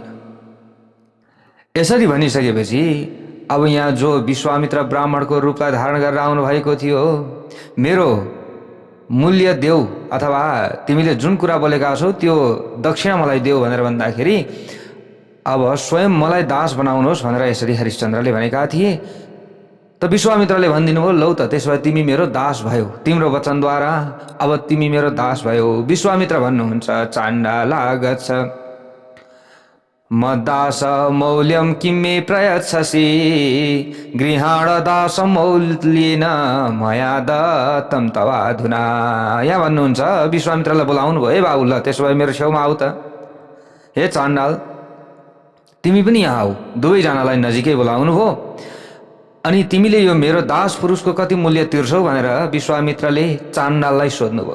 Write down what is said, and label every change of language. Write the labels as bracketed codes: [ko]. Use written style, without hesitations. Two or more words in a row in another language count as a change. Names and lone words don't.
[ne] यसरी भनिसकेपछि अब यहाँ जो विश्वामित्र ब्राह्मणको रूपलाई धारण गरेर आउनु भएको थियो, मेरो मूल्य देऊ अथवा तिमीले जुन कुरा बोलेका छौ त्यो दक्षिणा मलाई देऊ भनेर भन्दाखेरि अब स्वयं मलाई दास बनाउनुहोस् भनेर यसरी हरिश्चन्द्रले भनेका थिए। त विश्वामित्रले भनिदिनु भयो, लौ त त्यसो भए तिमी मेरो दास भयो, तिम्रो वचनद्वारा अब तिमी मेरो दास भयो। विश्वामित्र भन्नुहुन्छ, [sa] चाण्डाला गच्छ मद्दास मौल्यं किं मे प्रयच्छसि गृहाण दास मौल्येन मया दत्तं तवाधुना। [ne] यहाँ भन्नुहुन्छ, विश्वामित्रलाई बोलाउनु भयो, ए बाबु ल त्यसो भए मेरो छेउमा आऊ त। हे चाण्डाल, तिमी पनि यहाँ आऊ। दुवैजनालाई नजिकै बोलाउनु भयो। अनि तिमीले यो मेरो दास पुरुषको कति मूल्य तिर्छौ भनेर विश्वामित्रले चाण्डाललाई सोध्नुभयो।